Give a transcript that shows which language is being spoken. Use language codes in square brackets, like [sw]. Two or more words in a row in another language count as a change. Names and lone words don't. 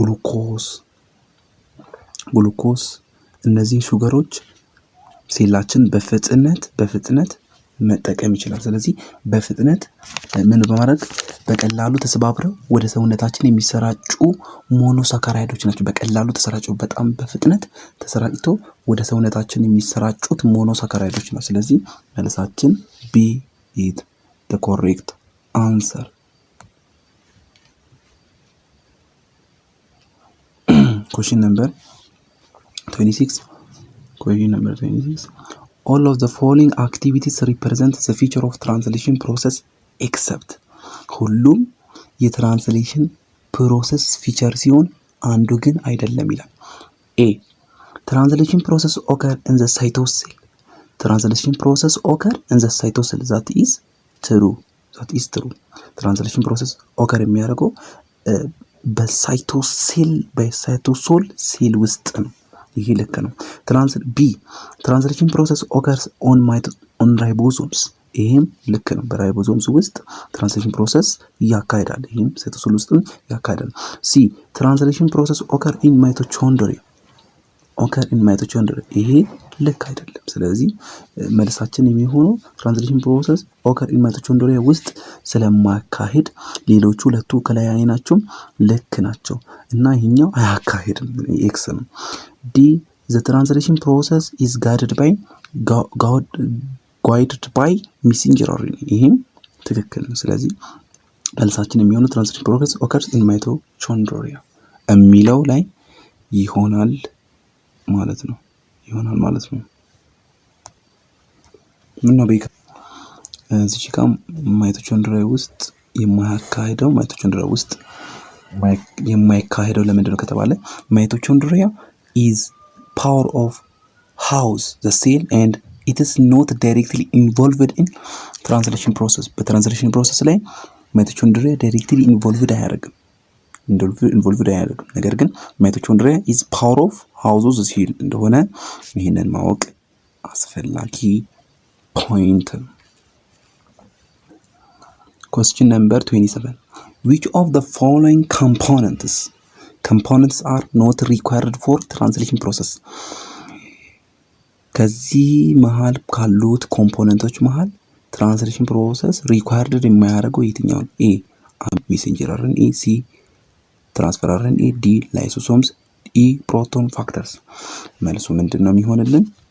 [am] ግሉኮስ እነዚህ ሹገሮች ሴላችን በፍጥነት መጠቀም ይችላል። ስለዚህ በፍጥነት ምን በማድረግ በቀላሉ ተሰባብረው ወደ ሰውነታችን የሚሰራጩ ሞኖሳካራይዶች ናቸው። በቀላሉ ተሰራጭተው በጣም በፍጥነት ተሰራጭተው ወደ ሰውነታችን የሚሰራጩት ሞኖሳካራይዶች ናቸው። ስለዚህ መልሳችን [en] B is the correct answer። question number 26 all of the following activities represent the feature of translation process except ሁሉም translation process feature [am] ሲሆን አንዱ ግን አይደለም ይላል። [en] ኤ translation process occur in the cytosol translation process occur in the cytosol that is true translation process occur የሚያደርገው [am] በሳይቶሶል ሴል ውስጥ ነው። ይሄ ልክ ነው። [en] translation process occurs on ribosomes [am] ይሄም ልክ ነው። በራይቦዞምስ ውስጥ [en] translation process [am] ያካሂዳል። ይሄም ሳይቶሶል ውስጥ ያካሂዳል። ሲ [en] translation process occur in mitochondria [am] ይሄ ልክ አይደለም። ስለዚህ መልሳችን የሚሆነው [en] translation process occur in mitochondria [am] ውስጥ ስለማያካሂድ ሌሎቹ ሁለቱ ከላይ ናቸው ልክ ናቸው እና ይሄኛው አያካሂድም ኤክስ ነው። ዲ [en] the translation process is guided by messenger RNA [am] ይሄም ትክክል ነው። ስለዚህ መልሳችን የሚሆነው [en] translation process occurs in mitochondria [am] የሚለው ላይ ይሆናል ማለት ነው። ምን ነው በቃ እዚህ ጋር ማይቶኮንድሪያ ውስጥ የማይካሄደው ለምንድን ነው ከተባለ [en] ማይቶኮንድሪያ is power of house the cell and it is not directly involved in translation process translation process ላይ ማይቶኮንድሪያ directly involved አያደርግም። [am] ነገር ግን [en] ማይቶኮንድሪያ is power of house the cell [am] እንደሆነ ይሄንን ማወቅ አስፈላጊ ፖይንት። [en] question number 27 which of the following components are not required for translation process? [am] ከዚህ መሃል ካሉት ኮምፖነንቶች መሃል [en] translation process required [am] የማያደርገው የትኛው ነው? ኤ [en] messenger RNA፣ [am] ሲ [en] transfer RNA፣ [am] ዲ ላይሶሶምስ፣ ኢ [en] proton factors። [am] መልሱ ምንድነው የሚሆንልን?